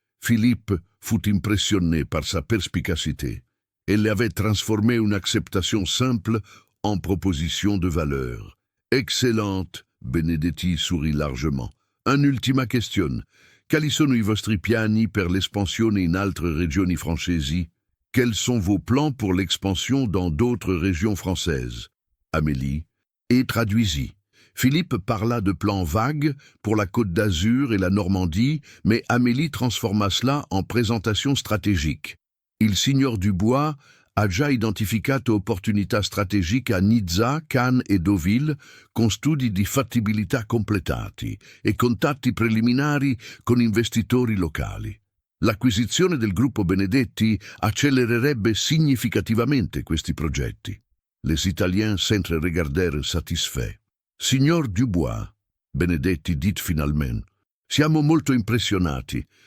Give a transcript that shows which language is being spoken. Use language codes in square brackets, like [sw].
[fr] Philippe fut impressionné par sa perspicacité. Elle avait transformé une acceptation simple en proposition de valeur. Excellente, Benedetti sourit largement. [it] Un'ultima [fr] question. [it] Quali sono i vostri piani per l'espansione in altre regioni francesi? [fr] Quels sont vos plans pour l'expansion dans d'autres régions françaises? Amélie et traduisit. Philippe parla de plans vagues pour la Côte d'Azur et la Normandie, mais Amélie transforma cela en présentation stratégique. [it] Il signor Dubois ha già identificato opportunità strategiche a Nizza, Cannes e Deauville con studi di fattibilità completati e contatti preliminari con investitori locali. L'acquisizione del gruppo Benedetti accelererebbe significativamente questi progetti. [fr] Les Italiens s'entre-regardèrent satisfaits. [it] Signor Dubois, Benedetti [fr] dit finalement, [it] siamo molto impressionati.